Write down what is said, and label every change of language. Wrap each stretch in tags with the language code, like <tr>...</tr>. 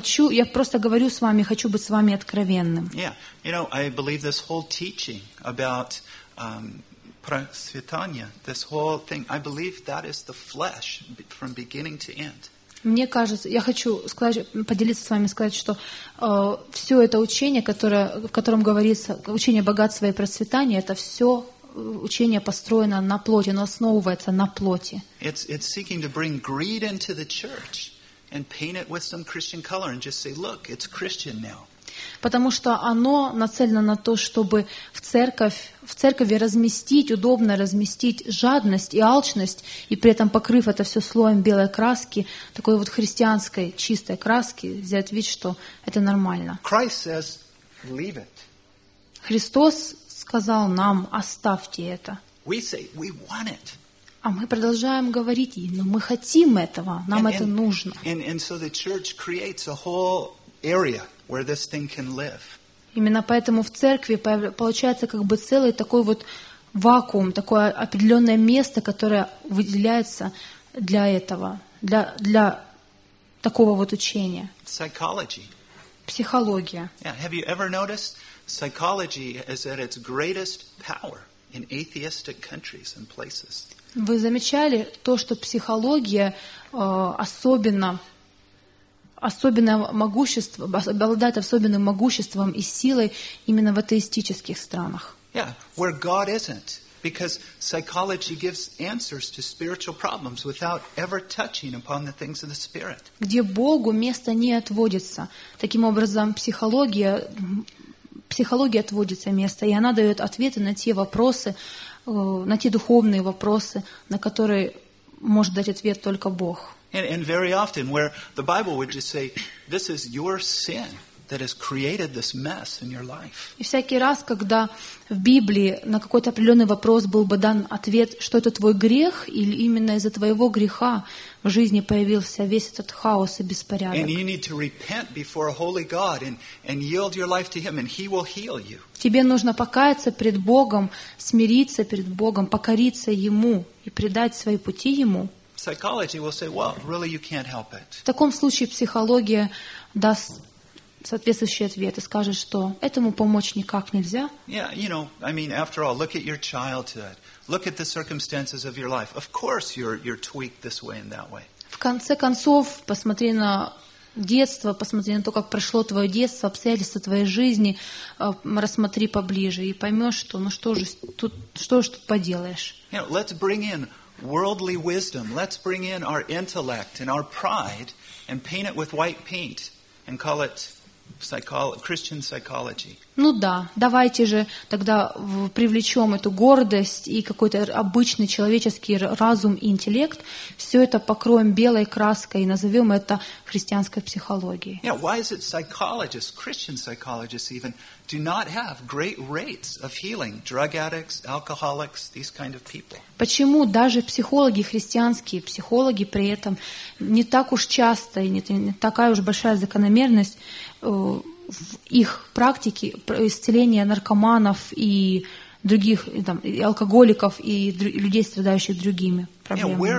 <ru>Я просто говорю с вами, хочу быть с вами откровенным.</ru> <en>Yeah. You know, I believe this whole teaching about</en> <ru>просветание,</ru> <en>this whole thing, I believe that is the flesh from beginning to end.</en> <ru>Мне кажется, я хочу сказать, поделиться с вами, сказать, что все это учение, в котором говорится, учение богатства и процветания, это все учение построено на плоти, оно основывается на плоти.</ru> <en>It's seeking to bring greed into the church and paint it with some Christian color and just say, look, it's Christian now.</en> <ru>Потому что оно нацелено на то, чтобы в церкви удобно разместить жадность и алчность, и при этом покрыв это все слоем белой краски, такой вот христианской чистой краски, взять вид, что это нормально.</ru> <en>Christ says, leave it.</en> <ru>Христос сказал нам, оставьте это.</ru> <en>We say, we want it.</en> <ru>А мы продолжаем говорить, но мы хотим этого, нам это нужно.</ru> <en>And so the church creates a whole area where this thing can live.</en> <ru>Именно поэтому в церкви получается как бы целый такой вот вакуум, такое определенное место, которое выделяется для этого, для такого вот учения.</ru> <en>Psychology.</en> <ru>Психология.</ru> <en>Yeah, have you ever noticed psychology is at its greatest power in atheistic countries and places?</en> <ru>Вы замечали то, что психология обладает особенным могуществом и силой именно в атеистических странах.</ru> <en>Yeah, where God isn't, because psychology gives answers to spiritual problems without ever touching upon the things of the spirit.</en> <ru>Где Богу места не отводится. Таким образом, психология отводится место, и она дает ответы на те вопросы, на те духовные вопросы, на которые может дать ответ только Бог.</ru> <en>And very often, where the Bible would just say, "This is your sin that has created this mess in your life."</en> <ru>И всякий раз, когда в Библии на какой-то определенный вопрос был бы дан ответ, что это твой грех, или именно из-за твоего греха в жизни появился весь этот хаос и беспорядок.</ru> <en>And you need to repent before a holy God and yield your life to Him, and He will heal you.</en> <ru>Тебе нужно покаяться пред Богом, смириться пред Богом, покориться Ему и предать свои пути Ему.</ru> <en>Psychology will say, "Well, really, you can't help it."</en> <ru>В таком случае психология даст соответствующий ответ и скажет, что этому помочь никак нельзя.</ru> <en>Yeah, you know, I mean, after all, look at your childhood, look at the circumstances of your life. Of course, you're tweaked this way and that way.</en> <ru>В конце концов, посмотри на детство, посмотри на то, как прошло твое детство, обстоятельства твоей жизни, рассмотри поближе и поймешь, что, ну что же тут поделаешь.</ru> <en>You know, let's bring in worldly wisdom. Let's bring in our intellect and our pride and paint it with white paint and call it Christian psychology.</en> <ru>Ну да, давайте же тогда привлечем эту гордость и какой-то обычный человеческий разум и интеллект, все это покроем белой краской и назовем это христианской психологией.</ru> <en>Yeah, why is it psychologists, Christian psychologists even, do not have great rates of healing, drug addicts, alcoholics, these kind of people?</en> <ru>Почему даже психологи, христианские психологи при этом не так уж часто и не такая уж большая закономерность в их практике исцеления наркоманов и других там, и алкоголиков и людей, страдающих другими проблемами?</ru>